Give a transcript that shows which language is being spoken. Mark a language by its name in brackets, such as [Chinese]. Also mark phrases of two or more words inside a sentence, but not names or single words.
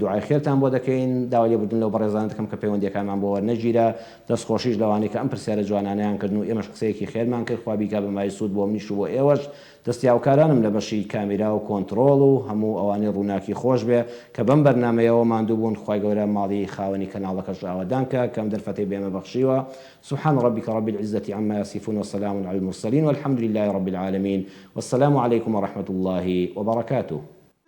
[Central Kurdish] دوعای خێرتان بۆ دەکەین داوای لێبوردن لەو بەڕێزانە دەکەم کە پەیوەندیەکانمان بۆ وەرنەگیرە دەستخۆشیش لەوانەیە کە ئەم پرسیارە جوانانەیان کردن و ئێمەش قسەیەکی خێرمان کرد خوا بیکا بەمای سوود بۆ منیش و بۆ ئێوەش دەستیاوکارانم لە بەشی کامیرا و کۆنتڕۆڵ و هەموو ئەوانەی ڕووناکی خۆش بێ کە بەم بەرنامەیەوە ماندوو بوون خوای گەورە ماڵی خاوەنی کەناڵەکەش ئاوادان کە کەم دەرفەتەی بێمە بەخشیوە [Arabic] سبحان ربك رب العزة عما يصفون وسلام على المرسلين والحمد لله رب العالمين والسلام عليكم ورحمة الله وبركاته